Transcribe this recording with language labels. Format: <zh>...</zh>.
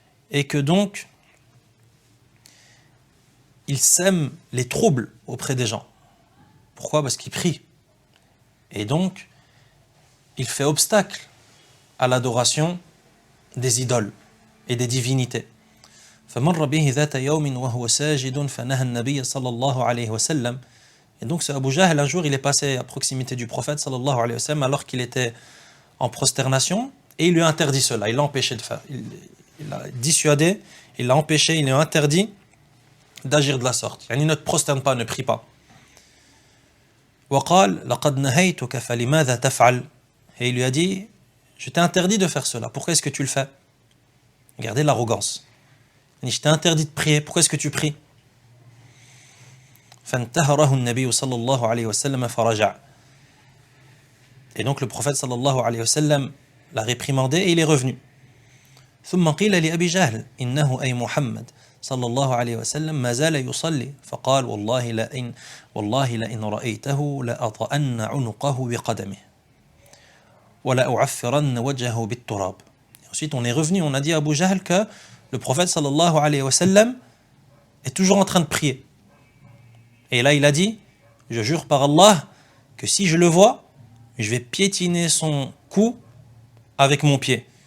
<fr>Et que donc, il sème les troubles auprès des gens. Pourquoi? Parce qu'il prie. Et donc, il fait obstacle à l'adoration des idoles et des divinités.</fr> <ar>فمر به ذات يوم وهو ساجد فنهى النبي صلى الله عليه وسلم.</ar> <fr>Et donc ce Abu Jahl, un jour, il est passé à proximité du prophète sallallahu alayhi wa sallam alors qu'il était en prosternation et il lui a interdit cela, il l'a empêché de faire. Il l'a dissuadé, il l'a empêché, il lui a interdit d'agir de la sorte. Il ne te prosterne pas, ne prie pas.</fr> <ar>وقال لقد نهيتك فلماذا تفعل.</ar> <fr>Et il lui a dit, je t'ai interdit de faire cela, pourquoi est-ce que tu le fais? Regardez l'arrogance. Je t'ai interdit de prier, pourquoi est-ce que tu pries?</fr> <ar>فانتهره النبي صلى الله عليه وسلم فرجع.</ar> <fr>Et donc le prophète sallallahu alayhi wa sallam l'a réprimandé et il est revenu.</fr> <ar>ثم قيل لأبي جهل إنه أي محمد صلى الله عليه وسلم ما زال يصلي فقال والله لئن رأيته لأطأن عنقه بقدمه ولأعفرن وجهه بالتراب.</ar> <fr>Ensuite on est revenu, on a dit à Abu Jahl que le prophète sallallahu alayhi wa sallam est toujours en train de prier. Et là il a dit, je jure par Allah que si je le vois, je vais piétiner son cou avec mon pied.</fr>